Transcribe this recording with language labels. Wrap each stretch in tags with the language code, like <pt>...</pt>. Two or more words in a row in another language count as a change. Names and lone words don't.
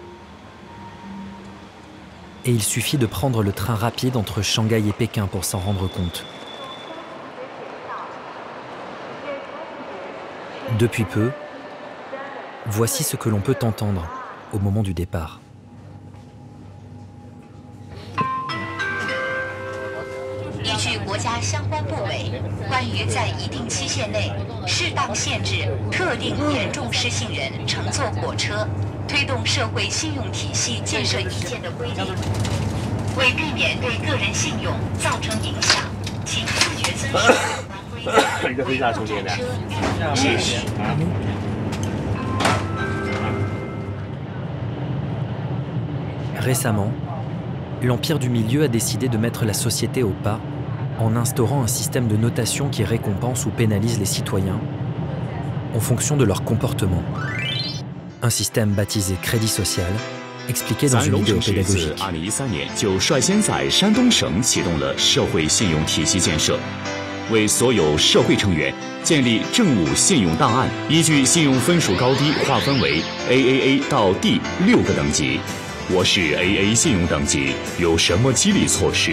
<fr>Et il suffit de prendre le train rapide entre Shanghai et Pékin pour s'en rendre compte. Depuis peu, voici ce que l'on peut entendre au moment du départ.</fr> <zh>依据国家相关部委关于在一定期限内适当限制特定严重失信人乘坐火车、推动社会信用体系建设意见的规定，为避免对个人信用造成影响，请自觉遵守有关规定。谢谢。</zh> <fr>Récemment, l'Empire du Milieu a décidé de mettre la société au pas en instaurant un système de notation qui récompense ou pénalise les citoyens en fonction de leur comportement. Un système baptisé crédit social, expliqué dans une vidéo pédagogique.</fr> <zh>2013 年就率先在山东省启动了社会信用体系建设，为所有社会成员建立政务信用档案，依据信用分数高低划分为 AAA 到 D6个等级。我是 AA 信用等级，有什么激励措施？</zh>